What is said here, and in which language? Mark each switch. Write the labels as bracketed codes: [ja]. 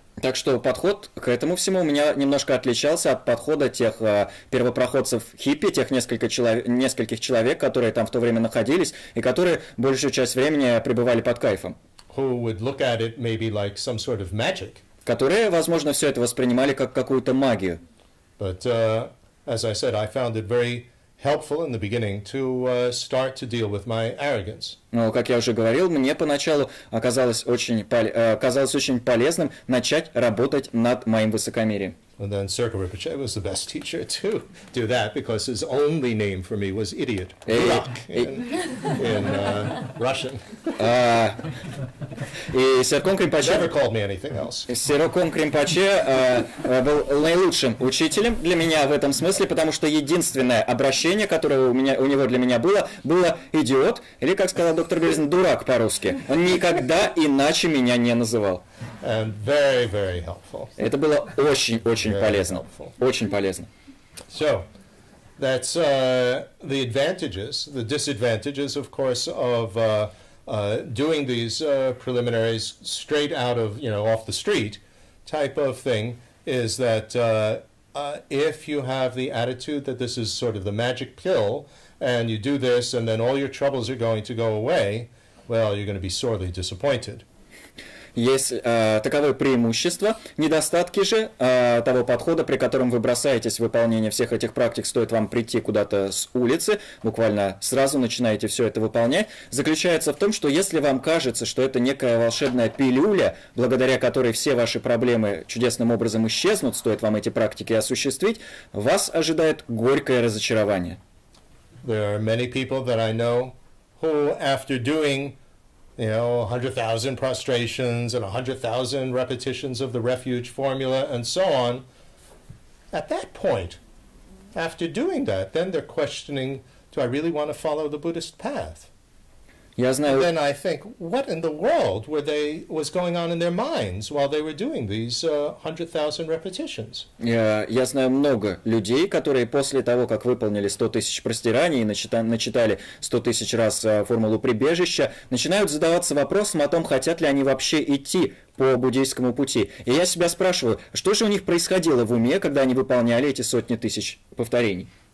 [ru] Так что подход к этому всему у меня немножко отличался от подхода тех первопроходцев хиппи, тех нескольких человек, которые там в то время находились и которые большую часть времени пребывали под кайфом. [en] Who would look at it maybe like some sort of magic. [ru] Которые, возможно, все это воспринимали как какую-то магию. [en] But as I said, I found it very helpful in the beginning to start to deal with my arrogance. [ru] Но, как я уже говорил, мне поначалу оказалось очень полезным начать работать над моим высокомерием. [en] And then Circa Rinpoche was the best teacher to do that because his only name for me was idiot, in Russian. [ru] И Серкон Кринпоче [en] Never called me anything else. [ru] Серкон Кринпоче был наилучшим учителем для меня в этом смысле, потому что единственное обращение, которое у него для меня было идиот, или, как сказал доктор Березин, дурак по-русски. Он никогда иначе меня не называл. [en] And very, very helpful. [ru] Это было очень-очень полезно. Очень полезно. [en] So, that's the advantages. The disadvantages, of course, of doing these preliminaries straight out of, off the street type of thing is that if you have the attitude that this is sort of the magic pill and you do this and then all your troubles are going to go away, well, you're going to be sorely disappointed. [ru] Есть таковое преимущество, недостатки же того подхода, при котором вы бросаетесь в выполнение всех этих практик, стоит вам прийти куда-то с улицы, буквально сразу начинаете все это выполнять, заключается в том, что если вам кажется, что это некая волшебная пилюля, благодаря которой все ваши проблемы чудесным образом исчезнут, стоит вам эти практики осуществить, вас ожидает горькое разочарование. [en] There are many people that I know who, after doing 100,000 prostrations and 100,000 repetitions of the refuge formula and so on, at that point, after doing that, then they're questioning, do I really want to follow the Buddhist path? [ru] Я знаю... [en] Then I think, what in the world was going on in their minds while they were doing these 100,000 repetitions? [ru] Я знаю много людей, которые после того, как выполнили 100 тысяч простираний и начитали 100 тысяч раз формулу прибежища, начинают задаваться вопросом о том, хотят ли они вообще идти по буддийскому пути. И я себя спрашиваю, что же у них происходило в уме, когда они выполняли эти сотни тысяч повторений?